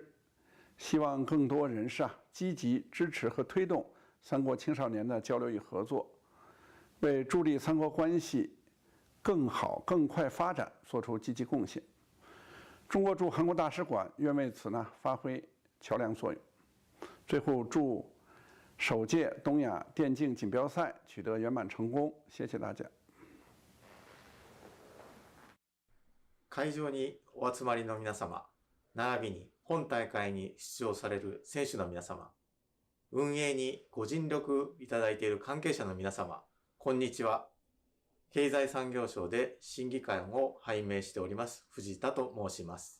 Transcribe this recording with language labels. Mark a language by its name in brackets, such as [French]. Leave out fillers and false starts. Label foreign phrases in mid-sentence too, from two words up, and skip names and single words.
[Chinese] 希望更多人士积极支持和推动三国青少年的交流与合作，为助力三国关系更好更快发展做出积极贡献。中国驻韩国大使馆愿为此发挥桥梁作用。最后祝首届东亚电竞锦标赛取得圆满成功，谢谢大家。 [Japanese] 会場にお集まりの皆様、並びに本大会に出場される選手の皆様、運営にご尽力いただいている関係者の皆様、こんにちは。経済産業省で審議官を拝命しております藤田と申します。